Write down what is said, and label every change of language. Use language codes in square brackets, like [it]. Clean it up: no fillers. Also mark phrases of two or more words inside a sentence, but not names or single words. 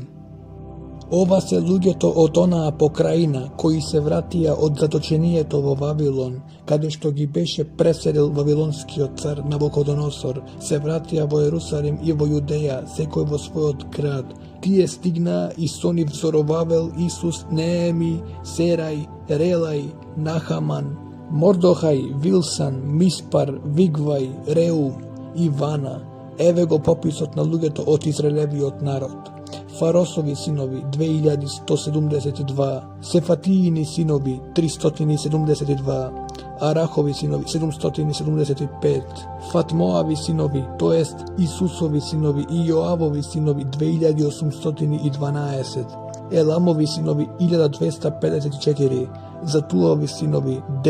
[mk] Ова се луѓето од онаа покрајина кои се вратија од заточението во Вавилон, каде што ги беше преселил вавилонскиот цар Навуходоносор, се вратија во Ерусалим и во Јудеја, секој во својот град. Тие стигнаа и со нив Зоровавел, Исус, Нееми, Серај, Релај, Нахаман, Мордохај, Вилсан, Миспар, Вигвај, Реум и Вана. Еве го пописот на луѓето од Израелевиот народ. Фаросови синови 2172, Сефатиини синови 372, Арахови синови 775, Фатмоави синови, тоест Исусови синови и Јоавови синови 2812, Еламови синови 1254, Затуови синови